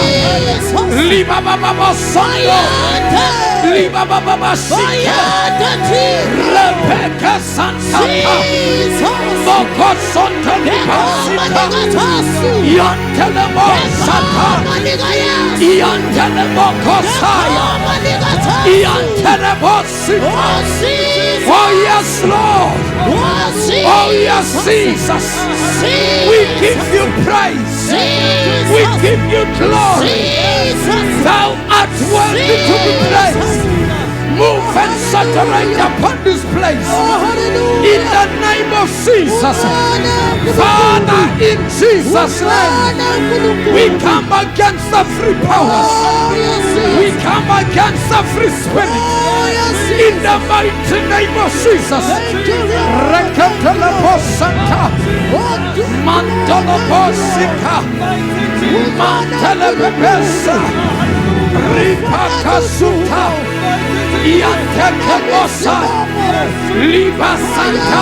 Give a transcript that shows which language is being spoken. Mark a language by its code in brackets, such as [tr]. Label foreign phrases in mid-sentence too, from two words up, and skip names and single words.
[en] Libaba sando. Libaba sika. Rebecca Santa. Moko Santa Libasita. Yantelemo Santa. Yantelemo Kosaya. Yantelemo Sita. Oh yes, Lord. Oh yes, Jesus. We give you praise. We give you glory. Thou art worthy to be praised. Move and saturate upon this place. In the name of Jesus. Father, in Jesus' name, we come against the free powers. We come against the free spirit. In the mighty name of Jesus. Rekatalaposanta. Mandalaposika. Mantalabebesa. Ripakasuta. Yantekemosa. Liba Santa.